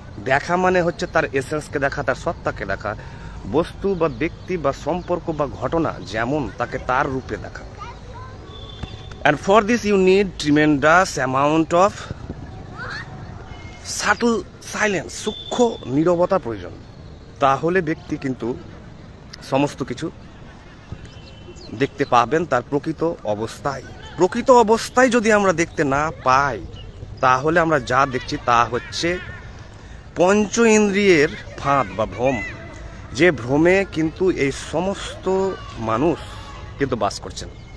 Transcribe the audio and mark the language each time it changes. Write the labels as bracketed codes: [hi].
[bn] দেখা মানে হচ্ছে তার এসেন্সকে দেখা, তার সত্তাকে দেখা, বস্তু বা ব্যক্তি বা সম্পর্ক বা ঘটনা যেমন তাকে তার রূপে দেখা। [en] And for this you need tremendous amount of subtle silence, [bn] সূক্ষ্ম নীরবতা প্রয়োজন। তাহলে ব্যক্তি কিন্তু সমস্ত কিছু দেখতে পাবেন তার প্রকৃত অবস্থায়। যদি আমরা দেখতে না পাই, তাহলে আমরা যা দেখছি তা হচ্ছে পঞ্চ ইন্দ্রিয়ের ফাঁদ বা ভ্রম, যে ভ্রমে কিন্তু এই সমস্ত মানুষ কিন্তু বাস করছেন।